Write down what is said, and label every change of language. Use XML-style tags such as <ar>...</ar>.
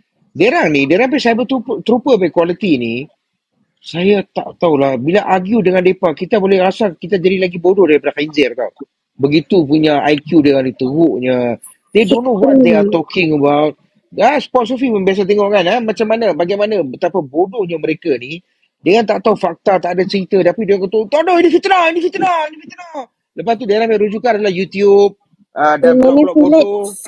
<ms>Derang sampai cyber trooper sampai quality ni, saya tak tahulah. Bila argue dengan mereka, kita boleh rasa kita jadi lagi bodoh daripada Khaizir tau. Begitu punya IQ dia ni teruknya.</ms> <en>They don't know what they are talking about.</en> <ms>Sport Sufi pun biasa tengok kan, bagaimana betapa bodohnya mereka ni. Dia tak tahu fakta, tak ada cerita, tapi dia kata, tak ada, ini fitnah. Lepas tu dia ambil rujukan adalah YouTube dan blog-blog bodoh.</ms>